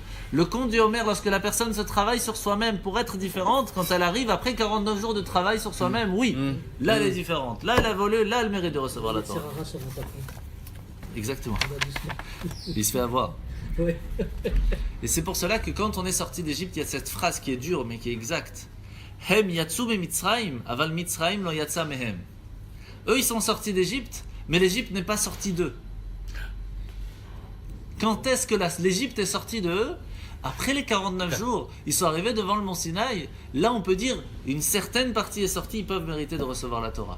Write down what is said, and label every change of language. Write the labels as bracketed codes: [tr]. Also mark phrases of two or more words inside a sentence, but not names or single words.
[fr] Le conte du Homer, lorsque la personne se travaille sur soi-même pour être différente, quand elle arrive après 49 jours de travail sur soi-même, oui, là elle est différente. Là elle a évolué, là elle mérite de recevoir la Torah. Exactement. Il se fait avoir. Et c'est pour cela que quand on est sorti d'Égypte, il y a cette phrase qui est dure mais qui est exacte. [he] הם יצאו ממצרים, אבל מצרים לא יצא מהם. [fr] Eux ils sont sortis d'Égypte, mais l'Égypte n'est pas sortie d'eux. Quand est-ce que l'Égypte est sortie de eux? Après les 49 jours, ils sont arrivés devant le mont Sinaï. Là, on peut dire une certaine partie est sortie, ils peuvent mériter de recevoir la Torah.